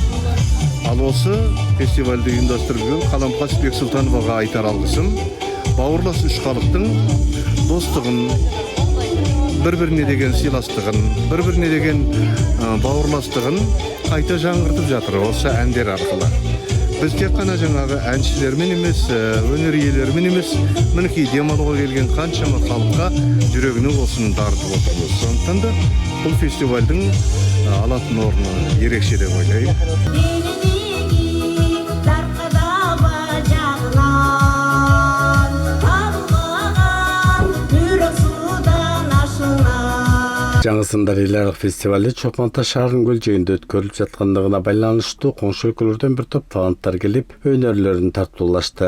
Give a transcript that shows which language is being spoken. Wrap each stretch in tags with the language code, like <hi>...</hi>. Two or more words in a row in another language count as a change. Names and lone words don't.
<kk>Ал осы фестивальді ұйымдастырып жүрген Қаламқас Бексұлтановаға айтар алғысым, бауырлас үш халықтың достығын, бір-біріне деген сыйластығын, бір-біріне деген бауырластығын қайта жаңғыртып жатыр осы әндер арқылы. Біз тек қана жаңағы әншілермен емес, өнер иелерімен емес, мінекей демалуға келген қаншама халыққа жүрегінің осыны тартып отырмыз. Сондықтан да бұл фестивальдің алатын орны ерекше деп ойлаймын.</kk> <ky>Жаңы сымдар эл аралык фестивалы Чолпон Ата шаарынын көлжегинде өткөрүлүп жаткандыгына байланыштуу коңшу өлкөлөрдөн бир топ таланттар келип, өнөрлөрүн тартуулашты.</ky>